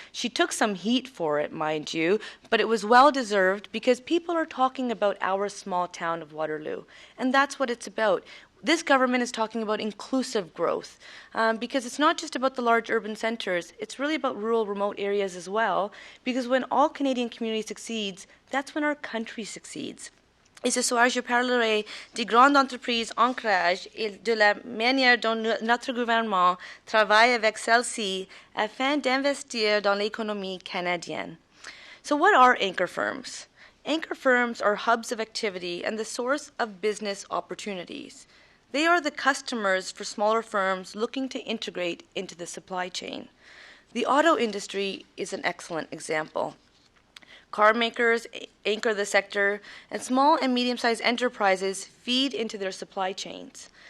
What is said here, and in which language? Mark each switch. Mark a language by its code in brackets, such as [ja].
[en] She took some heat for it, mind you, but it was well-deserved because people are talking about our small town of Waterloo, and that's what it's about. This government is talking about inclusive growth because it's not just about the large urban centres, it's really about rural, remote areas as well, because when all Canadian community succeeds, that's when our country succeeds. [fr] Et ce soir, je parlerai des grandes entreprises ancrage et de la manière dont notre gouvernement travaille avec celles-ci afin d'investir dans l'économie canadienne. [en] So what are anchor firms? Anchor firms are hubs of activity and the source of business opportunities. They are the customers for smaller firms looking to integrate into the supply chain. The auto industry is an excellent example. Car makers anchor the sector, and small and medium-sized enterprises feed into their supply chains.